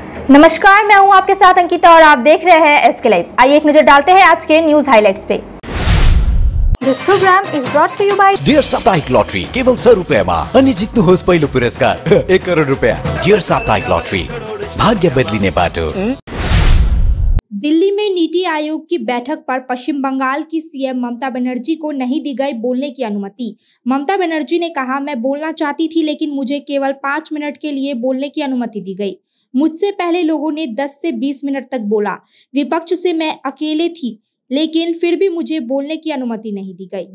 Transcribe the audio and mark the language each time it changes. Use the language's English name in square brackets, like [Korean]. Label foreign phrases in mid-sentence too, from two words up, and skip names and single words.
[Hindi] नमस्कार, मैं हूं आपके साथ अंकिता और आप देख रहे हैं एसके लाइव। आइए एक नजर डालते हैं आज के [English] news highlights [Hindi] पे। [English] This program is brought to you by [Nepali] डियर साप्ताहिक लॉटरी केवल 100 रुपैयामा अनि जित्नुहोस् पहिलो पुरस्कार 1 करोड रुपैयाँ। डियर साप्ताहिक लॉटरी, भाग्य बदलिने बाटो। [Hindi] दिल्ली में नीति आयोग की बैठक पर पश्चिम बंगाल की सीएम ममता बनर्जी को नहीं दी गई बोलने की अनुमति। ममता बनर्जी ने कहा, मैं बोलना चाहती थी लेकिन मुझे केवल 5 मिनट के लिए बोलने की अनुमति दी गई। मुझसे पहले लोगों ने 10 से 20 मिनट तक बोला। विपक्ष से मैं अकेले थी लेकिन फिर भी मुझे बोलने की अनुमति नहीं दी गई।